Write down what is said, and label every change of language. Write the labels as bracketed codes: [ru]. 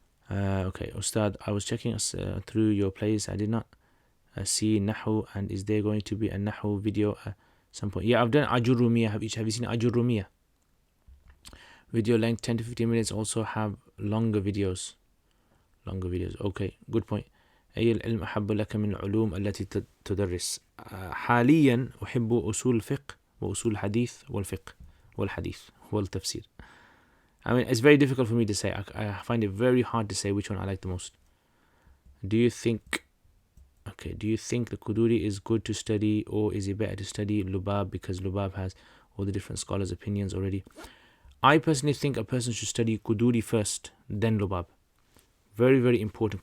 [en] Okay, Ustad, I was checking us through your plays. I did not see Nahu, and is there going to be a Nahu video at some point? Yeah, I've done Ajurumiyah. Have you seen Ajurumiyah? Video length 10 to 15 minutes. Also have longer videos. Okay, good point. [ar] أي العلم أحب لك من العلوم التي تدرس؟ حاليا أحب أصول الفقه وأصول الحديث والحديث والتفسير. [en] I mean, it's very difficult for me to say. I find it very hard to say which one I like the most. Do you think the Quduri is good to study, or is it better to study Lubab because Lubab has all the different scholars' opinions already? I personally think a person should study Quduri first, then Lubab. Very, very important.